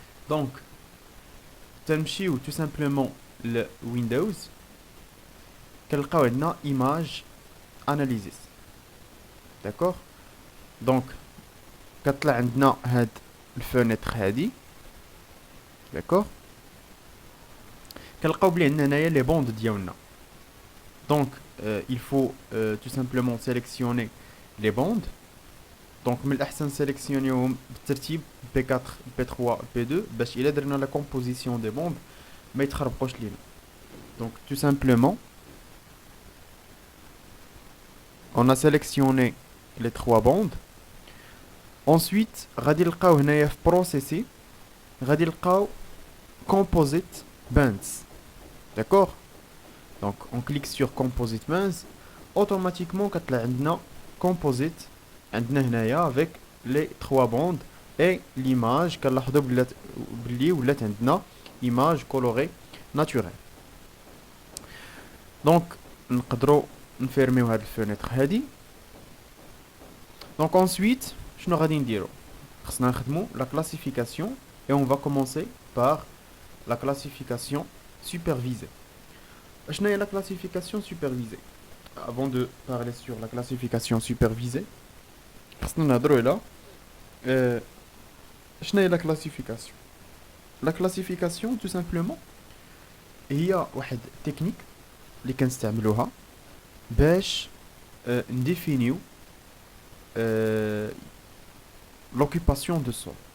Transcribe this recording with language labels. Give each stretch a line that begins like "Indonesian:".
Arabic: دونك تنمشيو تو سامبلومون لويندوز كنلقاو عندنا ايماج اناليزيس. داكوغ. دونك كطلع عندنا هاد الفونيتر هادي. داكوغ. كنلقاو بلي عندنا هنايا لي بوند ديالنا.
French: دونك il faut tout simplement sélectionner les bandes.
Arabic: دونك من الاحسن سيليكسيونيوهم بالترتيب P4 P3 P2 باش الا درنا لا كومبوزيسيون دي بوند ما يتخربقوش لينا.
French: دونك tout simplement on a sélectionné les trois bandes.
Arabic: Ensuite غادي نلقاو هنايا في processer غادي نلقاو composite bands. D'accord.
French: Donc on clique sur composite maze, automatiquement
Arabic: كتطلع عندنا
French: composite
Arabic: عندنا هنايا
French: avec les trois bandes et l'image
Arabic: كنلاحظوا بلي ولات عندنا
French: image colorée naturelle.
Arabic: Donc نقدروا نفيرميو هاد الفونيتر هادي.
French: Donc ensuite
Arabic: شنو غادي نديرو؟ خصنا نخدمو
French: la classification et on va commencer par la classification supervisée.
Arabic: شنو هي
French: la classification supervisée? Avant de parler sur la classification supervisée,
Arabic: خصنا نهضروا على شنو هي
French: la classification. La classification tout simplement
Arabic: هي واحد تكنيك اللي كنستعملوها باش نديفينيو
French: l'occupation de sol.